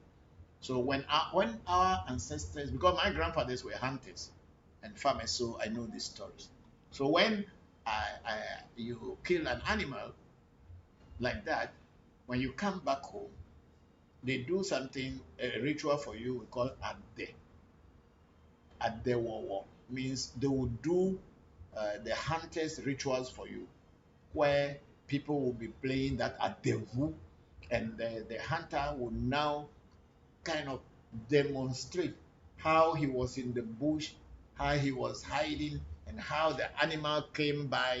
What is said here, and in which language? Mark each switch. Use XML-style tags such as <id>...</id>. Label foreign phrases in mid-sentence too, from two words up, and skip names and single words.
<en>So when our ancestors, because my grandfathers were hunters and farmers, so I know these stories. So when you kill an animal like that, when you come back home, they do something, a ritual for you we call ade.</en> <ee>Ade wo</ee> <en>means they will do the hunters rituals for you, where people will be playing that adevu, and the hunter will now kind of demonstrate how he was in the bush, how he was hiding, and how the animal came by.</en>